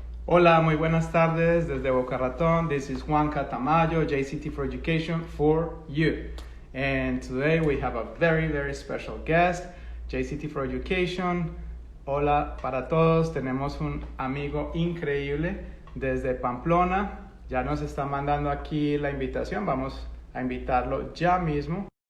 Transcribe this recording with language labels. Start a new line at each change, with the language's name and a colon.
Spanish: Hola, muy buenas tardes desde Boca Raton.
English: This is Juanca Tamayo, JCT4Education for you. And today we have a very special guest, JCT4Education.
Spanish: Hola para todos, tenemos un amigo increíble desde Pamplona. Ya nos está mandando aquí la invitación, vamos a invitarlo ya mismo.